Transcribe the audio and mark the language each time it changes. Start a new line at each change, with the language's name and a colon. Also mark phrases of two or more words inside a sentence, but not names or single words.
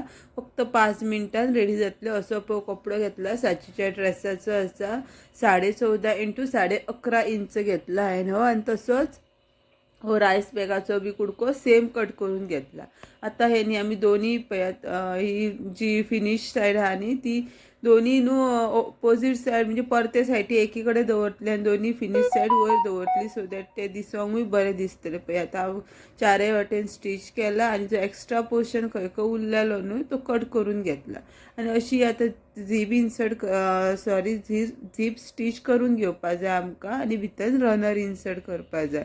Konkani: फक्त 5 मिनिटात रेडी जातले असो कपडो घेतला. साचीच्या ड्रेसाचो असा 14.5 इंटू 11.5 इंच घेतला आहे हो. आणि तसंच हो राईस बॅगाचो बी कुडको सेम कट करून घेतला. आता हे न्ही आम्ही दोन्ही पयात ही जी फिनिश साईड आहा न्ही ती दोन्ही न्हू
English: opposite side
Konkani: म्हणजे परते सायडी एकीकडे दवरतले आणि दोन्ही
English: finish side
Konkani: वयर दवरतली
English: so that
Konkani: ते दिसोंकूय बरें दिसतले. पळय आतां हांव चारय वाटेन स्टीच केला आणि जो
English: extra portion
Konkani: खंय खंय उरलेलो न्हू तो कट करून घेतला. आणि अशी आतां
English: zip insert zip stitch
Konkani: करून घेवपा जाय आमकां आणि भितर
English: runner insert
Konkani: करपा जाय.